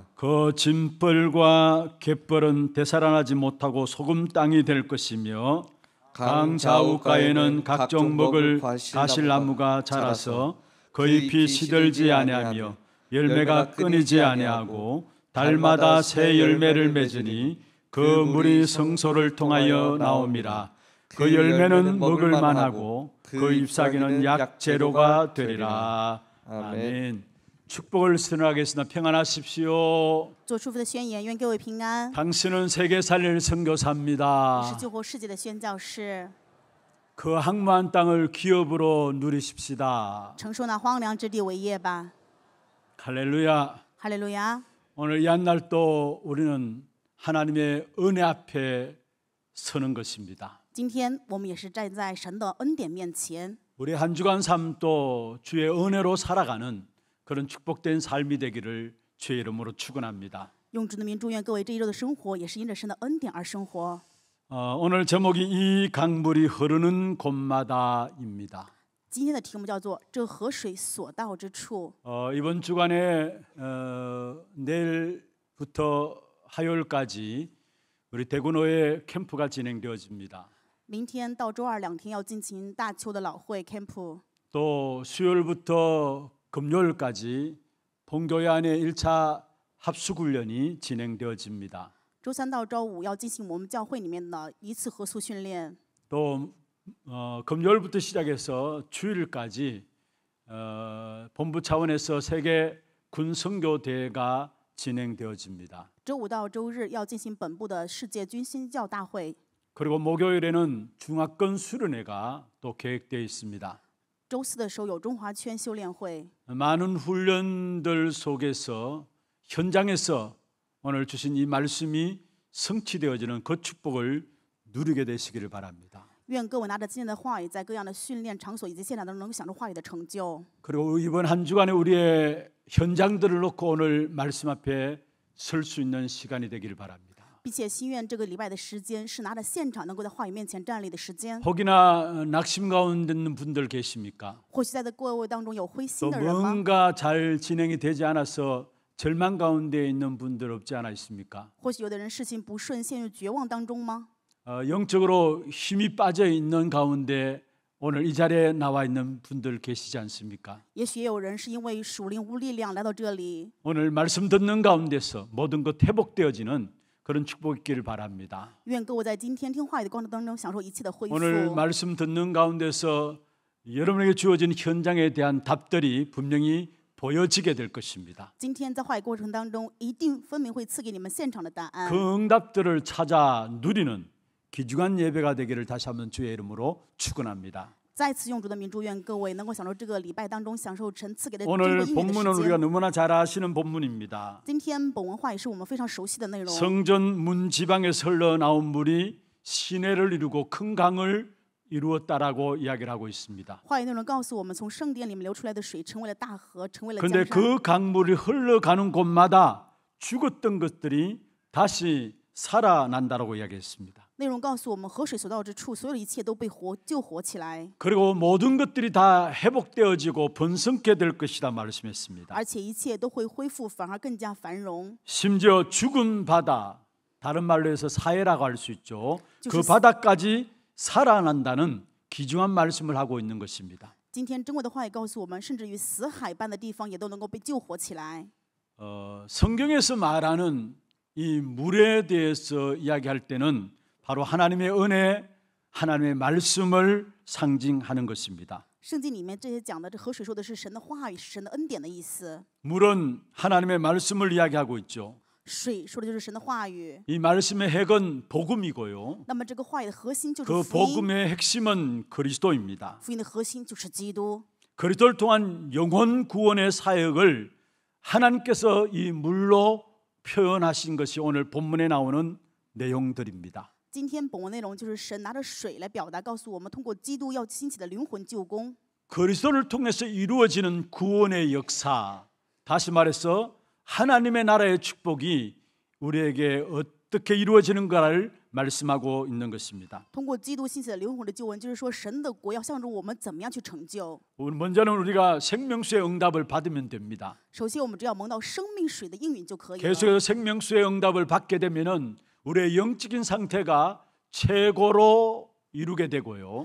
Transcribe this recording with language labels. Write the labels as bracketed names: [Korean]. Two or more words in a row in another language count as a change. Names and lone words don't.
[Korean] 그 짐벌과 갯벌은 되살아나지 못하고 소금 땅이 될 것이며 강 좌우가에는 각종 먹을 가실나무가 자라서 그 잎이 시들지 아니하며 열매가 끊이지 아니하고 달마다 새 열매를 맺으니 그 물이 성소를 통하여 나옴이라. 그 열매는 먹을 만하고 그 잎사귀는 약재료가 되리라. 아멘. 축복을 선언하겠습니다. 평안하십시오. [Chinese] 做祝福的宣言，愿各位平安。 [Korean] 당신은 세계 살릴 [Chinese] 我 [Korean] 선교사입니다. [Chinese] 是救活世界的宣教士， [Korean] 그 항무한 땅을 기업으로 누리십시다. [Chinese] 承受那荒凉之地为业吧。 [Korean] 할렐루야. [Chinese] 哈利路亚！ [Korean] 오늘 이 한날도 우리는 하나님의 은혜 앞에 서는 것입니다. [Chinese] 今天我们也是站在神的恩典面前， [Korean] 우리 한 주간 삶도 주의 은혜로 살아가는 그런 축복된 삶이 되기를 주의 이름으로 축원합니다. [Chinese] 用主的名祝愿各位这一周的生活也是因着神的恩典而生活。 [Korean] 오늘 제목이 이 강물이 흐르는 곳마다입니다. [Chinese] 今天的题目叫做“这河水所到之处”。 [Korean] 이번 주간에 내일부터 화요일까지 우리 대구노예 캠프가 진행되어집니다. [Chinese] 明天到周二2天要进行大邱的老会 camp， [Korean] 또 수요일부터 금요일까지 본교회 안에 1차 합숙훈련이 진행되어집니다. [Chinese] 周3到周5要进行我们教会里面的一次合宿训练。 [Korean] 또 금요일부터 시작해서 주일까지 본부 차원에서 세계 군선교대회가 진행되어집니다. [Chinese] 周5到周日要进行本部的世界军新教大会。 [Korean] 그리고 목요일에는 중화권 수련회가 또 계획되어 있습니다. [Chinese] 周4的时候有中华圈修炼会。 [Korean] 많은 훈련들 속에서 현장에서 오늘 주신 이 말씀이 성취되어지는 그 축복을 누리게 되시기를 바랍니다. [Chinese] 愿各位拿着今天的话语，在各样的训练场所以及现场当中，能够享受话语的成就。 [Korean] 그리고 이번 한 주간에 우리의 현장들을 놓고 오늘 말씀 앞에 설 수 있는 시간이 되기를 바랍니다. [Chinese] 并且心愿这个礼拜的时间是拿着现场能够在话语面前站立的时间。 [Korean] 혹이나 낙심 가운데 있는 분들 계십니까? [Chinese] 或许在各位当中有灰 [Korean] 또 [Chinese] 心的人吗？ [Korean] 뭔가 잘 진행이 되지 않아서 절망 가운데 있는 분들 없지 않아 있습니까? [Chinese] 或许有的人事情不顺，陷入绝望当中吗？ [Korean] 영적으로 힘이 빠져 있는 가운데 오늘 이 자리에 나와 있는 분들 계시지 않습니까? [Chinese] 也许也有人是因为属灵无力量来到这里。 [Korean] 오늘 말씀 듣는 가운데서 모든 것 회복되어지는 그런 축복이 있기를 바랍니다. [Chinese] 愿各位在今天听话语的过程当中享受一切的恢复。 [Korean] 오늘 말씀 듣는 가운데서 여러분에게 주어진 현장에 대한 답들이 분명히 보여지게 될 것입니다. [Chinese] 今天在话语过程当中，一定分明会赐给你们现场的答案。 [Korean] 그 응답들을 찾아 누리는 귀중한 예배가 되기를 다시 한번 주의 이름으로 축원합니다. [Chinese] 再次用主的名祝愿各位能够享受这个礼拜当中享受神赐给的珍 [Korean] 오늘 [Chinese] 贵音乐的 [Korean] 본문은 [Chinese] 时 [Korean] 우리가 [Chinese] 间。 [Korean] 너무나 잘 아시는 본문입니다. [Chinese] 今天本文话语是我们非常熟悉的内容。 [Korean] 성전 문 지방에서 흘러나온 물이 시내를 이루고 큰 강을 이루었다라고 이야기를 하고 있습니다. [Chinese] 话语内容告诉我们，从圣殿里面流出来的水成为了大河，成为了 [Korean] 그런데 [Chinese] 江山。 [Korean] 그 강물이 흘러가는 곳마다 죽었던 것들이 다시 살아난다라고 이야기했습니다. [Chinese] 内容告诉我们，河水所到之处，所有的一切都被救活起来， [Korean] 그리고 모든 것들이 다 회복되어지고 번성케 될 것이다 말씀했습니다. [Chinese] 而且一切都会恢复，反而更加繁荣。 [Korean] 심지어 죽은 바다, 다른 말로 해서 사해라고 할 수 있죠. 그 [Chinese] 就是- [Korean] 바다까지 살아난다는 귀중한 말씀을 하고 있는 것입니다. [Chinese] 今天珍贵的话语告诉我们，甚至于死海般的地方也都能够被救活起来。 [Korean] 성경에서 말하는 이 물에 대해서 이야기할 때는 바로 하나님의 은혜, 하나님의 말씀을 상징하는 것입니다. [Chinese] 圣经里面这些讲的这河水说的是神的话语，是神的恩典的意思。 [Korean] 물은 하나님의 말씀을 이야기하고 있죠. [Chinese] 水说的就是神的话语。 [Korean] 이 말씀의 핵은 복음이고요. [Chinese] 那么这个话语的核心就是 [Korean] 그 [Chinese] 福音， [Korean] 복음의 핵심은 그리스도입니다. [Chinese] 福音的核心就是基督。 [Korean] 그리스도를 통한 영혼 구원의 사역을 하나님께서 이 물로 표현하신 것이 오늘 본문에 나오는 내용들입니다. [Chinese] 今天本文内容就是神拿着水来表达，告诉我们通过基督要兴起的灵魂救工。 [Korean] 그리스도를 통해서 이루어지는 구원의 역사, 다시 말해서 하나님의 나라의 축복이 우리에게 어떻게 이루어지는가를 말씀하고 있는 것입니다. [Chinese] 通过基督兴起的灵魂的救恩，就是说神的国要向着我们怎么样去成就。 [Korean] 먼저는 우리가 생명수의 응답을 받으면 됩니다. [Chinese] 首先，我们只要蒙到生命水的应允就可以了。 [Korean] 계속해서 생명수의 응답을 받게 되면은 우리의 영적인 상태가 최고로 이루게 되고요.